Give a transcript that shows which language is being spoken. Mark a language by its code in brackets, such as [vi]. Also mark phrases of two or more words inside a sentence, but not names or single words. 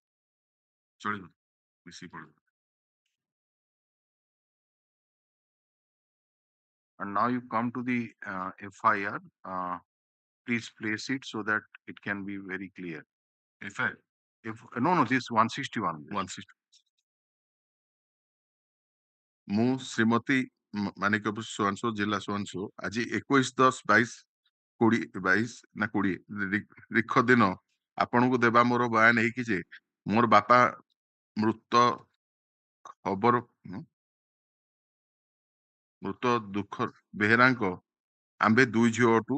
[en] And now you come to the FIR. Please place it so that it can be very clear. FIR? No, this 161. 160. [or] ମୁଁ ଶ୍ରୀମତୀ ମାନିକପୁର ସୁଆଂଶୁ ଜିଲ୍ଲା ସୁଆଂଶୁ ଆଜି 21/10/22 ରିଖ ଦିନ ଆପଣଙ୍କୁ ଦେବା ମୋର ବୟାନ ହେଇକି ଯେ ମୋର ବାପା ମୃତ ଦୁଃଖ ବେହେରାଙ୍କ ଆମ୍ଭେ 2 ଝିଅ ଅଟୁ।